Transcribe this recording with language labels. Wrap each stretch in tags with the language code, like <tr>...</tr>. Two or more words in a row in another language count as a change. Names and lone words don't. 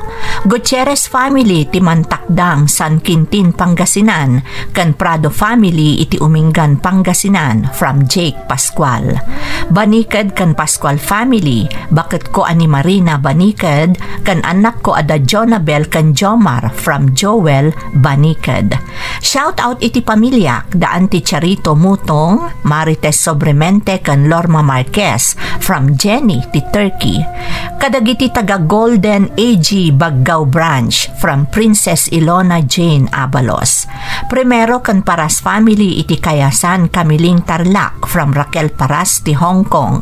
<ilo>Gutierrez family ti Mantakdang San Quintin Pangasinan kan Prado family iti Umingan Pangasinan from Jake Pascual. Banikad kan Pascual family bakit ko ani Marina Banikad kan anak ko ada Jonabel kan Jomar from Joel Banikad.</ilo> <en>Shout out</en> <ilo>iti pamilya daan ti Charito Mutong, Marites Sobremente kan Lorma Marquez from Jenny ti Turkey. Kadagiti taga Golden AG Baggao Branch from Princess Ilona Jane Abalos. Primero kan Paras family iti Kayasan Kamiling Tarlac from Raquel Paras ti Hong Kong.</ilo>